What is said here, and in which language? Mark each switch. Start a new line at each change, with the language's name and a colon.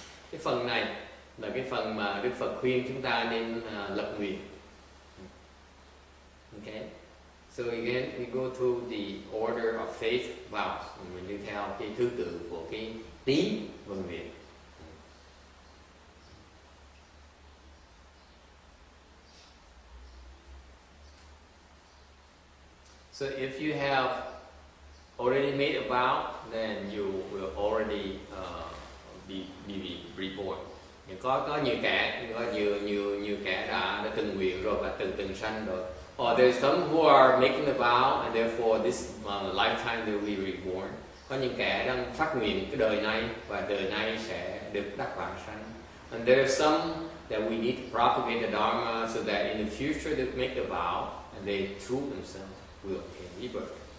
Vietnamese: Cái phần này là cái phần mà Đức Phật khuyên chúng ta nên lập nguyện.
English: Okay. So again, we go through the order of faith vows.
Vietnamese: Mình đi theo cái thứ tự của cái tín và nguyện.
English: So if you have already made a vow, then you will already be reborn.
Vietnamese: Có nhiều kẻ đã từng nguyện rồi và từng sanh rồi.
English: Or there's some who are making the vow and therefore this lifetime they will be reborn.
Vietnamese: Có những kẻ đang phát nguyện cái đời này và đời này sẽ được đắc vãng sanh.
English: And there are some that we need to propagate the Dharma so that in the future they make the vow and they through themselves will obtain rebirth.